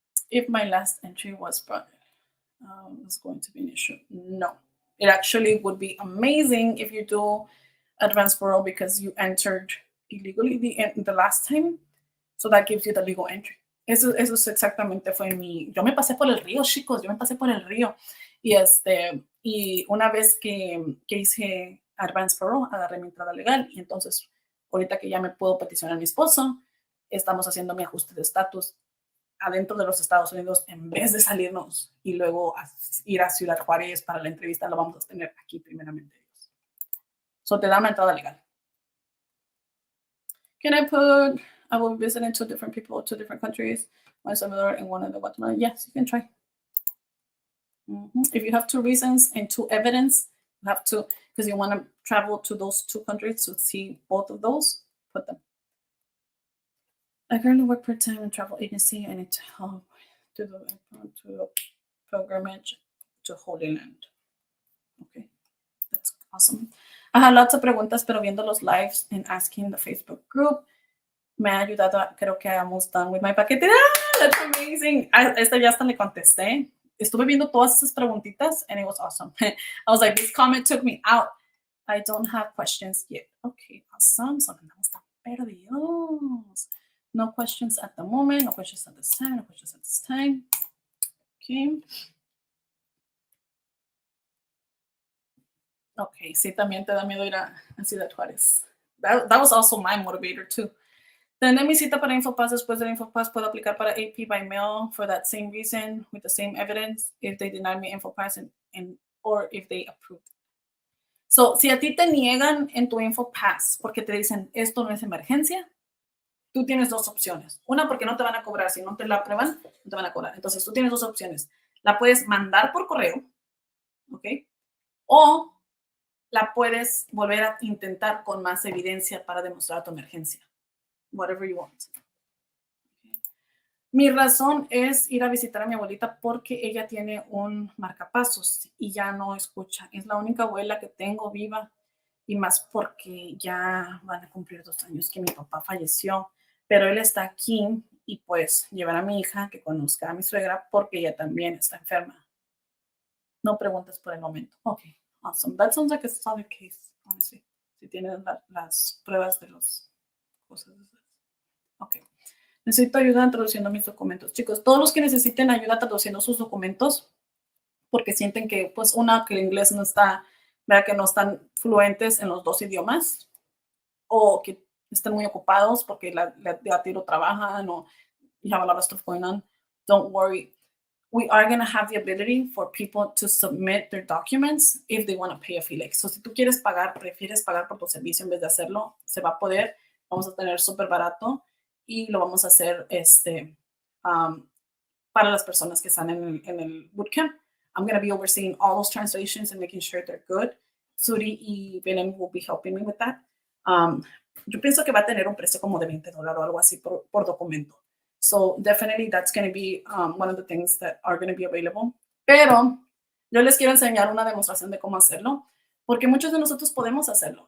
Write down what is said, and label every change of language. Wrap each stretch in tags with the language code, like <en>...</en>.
<en>If my last entry was brought, it's going to be an issue. No, it actually would be amazing if you do Advance Parole because you entered illegally the last time, so that gives you the legal entry.</en> <es>Eso es exactamente fue yo me pasé por el río, chicos, yo me pasé por el río. Y una vez que hice Advance Parole, agarré mi entrada legal y entonces ahorita que ya me puedo peticionar a mi esposo, estamos haciendo mi ajuste de estatus adentro de los Estados Unidos en vez de salirnos y luego ir a Ciudad Juárez para la entrevista, lo vamos a tener aquí primeramente. So te da una entrada legal.</es> <en>Can I put, I will visit two different people, 2 different countries, one Salvador and one in Guatemala? Yes, you can try. If you have 2 reasons and 2 evidence, you have to, because you want to travel to those 2 countries to see both of those, put them. I currently work part-time in travel agency. I need to help to the pilgrimage to Holy Land. Okay, that's awesome. I had lots of</en> <es>preguntas, pero viendo los</es> <en>lives and asking the Facebook group</en> <es>me ha ayudado. Creo que hemos</es> <en>done with my paquete. Ah, that's amazing.</en> <es>Esta ya hasta le contesté. Estuve viendo todas esas preguntitas</es> <en>and it was awesome. I was like, this comment took me out. I don't have questions yet. Okay, awesome.</en> <es>So andamos tan perdidos.</es> <en>No questions at the moment. No questions at this time. No questions at this time. Okay.</en> <es>Okay, sí, también te da miedo ir a Ciudad Juárez.</es> <en>That was also my motivator too.</en> <es>Tener mi cita para InfoPass. Después del InfoPass puedo aplicar para</es> <en>AP by mail for that same reason with the same evidence if they deny me InfoPass or if they approve.</en> <es>So, si a ti te niegan en tu InfoPass porque te dicen esto no es emergencia, tú tienes 2 opciones. Una, porque no te van a cobrar. Si no te la aprueban, no te van a cobrar. Entonces, tú tienes 2 opciones. La puedes mandar por correo, ¿ok? O la puedes volver a intentar con más evidencia para demostrar tu emergencia.</es> <en>Whatever you want. Okay.</en> <es>Mi razón es ir a visitar a mi abuelita porque ella tiene un marcapasos y ya no escucha. Es la única abuela que tengo viva y más porque ya van a cumplir 2 años que mi papá falleció. Pero él está aquí y pues llevar a mi hija que conozca a mi suegra porque ella también está enferma. No preguntas por el momento.</es> <en>Ok, awesome. That sounds like a solid case, honestly.</en> <es>Si tienen las pruebas de las cosas. Ok. Necesito ayuda traduciendo mis documentos. Chicos, todos los que necesiten ayuda traduciendo sus documentos porque sienten que, pues, que el inglés no está, ¿verdad? Que no están fluentes en los 2 idiomas o que están muy ocupados porque la tiro trabajan o</es> <en>you have a lot of stuff going on. Don't worry. We are going to have the ability for people to submit their documents if they want to pay a fee.</en> <es>Like, so si tú quieres pagar, prefieres pagar por tu servicio en vez de hacerlo, se va a poder. Vamos a tener súper barato y lo vamos a hacer para las personas que están en el bootcamp.</es> <en>I'm going to be overseeing all those translations and making sure they're good. Suri y Belen will be helping me with that.</en> <es>Yo pienso que va a tener un precio como de $20 o algo así por documento.</es> <en>So definitely that's going to be one of the things that are going to be available.</en> <es>Pero yo les quiero enseñar una demostración de cómo hacerlo, porque muchos de nosotros podemos hacerlo.</es>